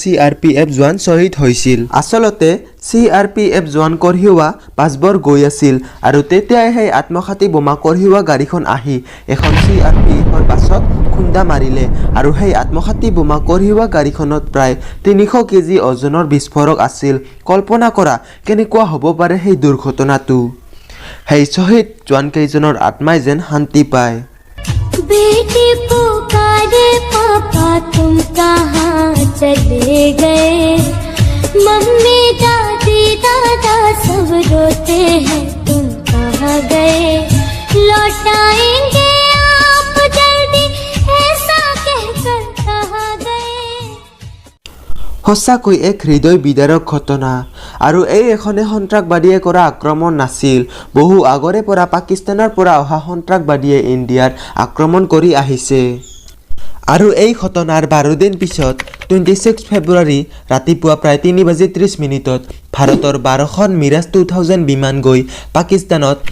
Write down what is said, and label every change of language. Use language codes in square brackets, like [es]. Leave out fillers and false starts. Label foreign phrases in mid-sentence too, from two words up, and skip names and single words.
[as] CRPF জোৱান শ্বহীদ হৈছিল আসলতে CRPF জোৱান কঢ়িওৱা বাছবোৰ গৈ আছিল আৰু তেতিয়াই সেই আত্মঘাতী বোমা কঢ়িওৱা গাড়ীখন আহি এখন CRPFৰ বাছত খুন্দা মাৰিলে আৰু সেই আত্মঘাতী বোমা কঢ়িওৱা গাড়ীখনত প্ৰায় 300 কেজি ওজনৰ বিস্ফোৰক আছিল কল্পনা কৰা কেনেকুৱা হ'ব পাৰে সেই দুৰ্ঘটনাটো সেই শহীদ জোৱান কেইজনৰ আত্মাই যেন শান্তি পায় [hi] बेटी पुकारे पापा तुम कहाँ चले गए मम्मी दादी दादा सब रोते हैं तुम कहाँ गए लौटाएंगे आप जल्दी ऐसा कहकर कहाँ गए [as] সঁচাকৈ এক হৃদয় বিদাৰক ঘটনা আৰু এই এখনে সন্ত্ৰাসবাদীয়ে কৰা আক্ৰমণ নাছিল বহু আগৰে পৰা পাকিস্তানৰ পৰা অহা সন্ত্ৰাসবাদীয়ে ইণ্ডিয়াৰ আক্ৰমণ কৰি আহিছে আৰু এই ঘটনাৰ 12 দিন পিছত 26 ফেব্ৰুৱাৰী ৰাতিপুৱা প্ৰায় 3:30 মিনিটত ভাৰতৰ 12খন মিৰাজ 2000 বিমান গৈ পাকিস্তানত